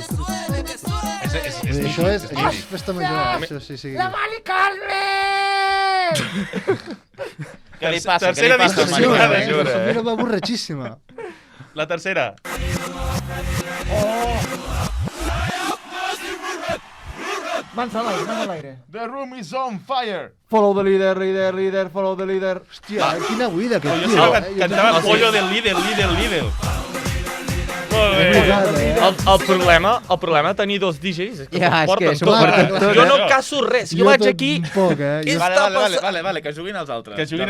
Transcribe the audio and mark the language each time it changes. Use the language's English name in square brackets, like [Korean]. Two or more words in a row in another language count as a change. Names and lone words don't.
[Catalan] Això és festa major, això sí, sí. La Mari Carmen! Què li passa? Què li Tercera passa, Mari distorsionada. Carmen? La família va borratxíssima. La tercera. Mans a l'aire. [English] The room is on fire. Follow the leader, follow the leader. [Catalan] Hòstia, quina buida Però aquest jo tio. sembla que cantava pollo del líder. Molt És bé. veritat, El problema de tenir dos DJs és que Ja, s'ho és porten que s'ho tot. porten tot, Jo no eh? caso res, jo vaig aquí... Poc, Què Vale, està vale, vale, passant? vale, que juguin els altres. Que juguin a